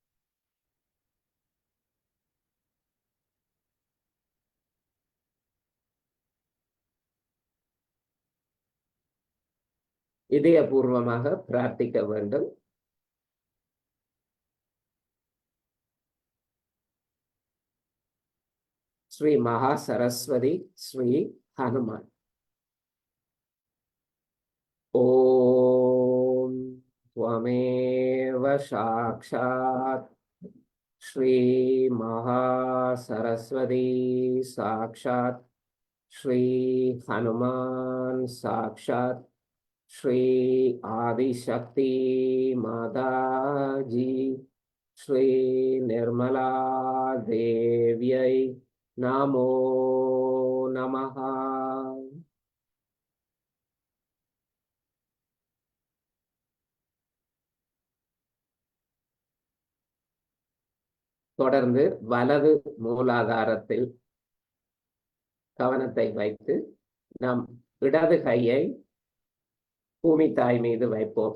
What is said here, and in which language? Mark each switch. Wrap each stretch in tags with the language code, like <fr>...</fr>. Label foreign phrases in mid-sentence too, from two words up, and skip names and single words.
<ta>இதயபூர்வமாக பிரார்த்திக்க வேண்டும். ஸ்ரீ மகா சரஸ்வதி, ஸ்ரீ ஹனுமான்.</ta> <sa>ஓம் त्वमेव साक्षात् श्री महा सरस्वती साक्षात् श्री हनुमान साक्षात् श्री आदिशक्ति माताजी श्री निर्मला देव्यै नमो नमः.</sa> <ta>தொடர்ந்து வலது மூலாதாரத்தில் கவனத்தை வைத்து நம் இடது கையை பூமி தாய் மீது வைப்போம்.</ta>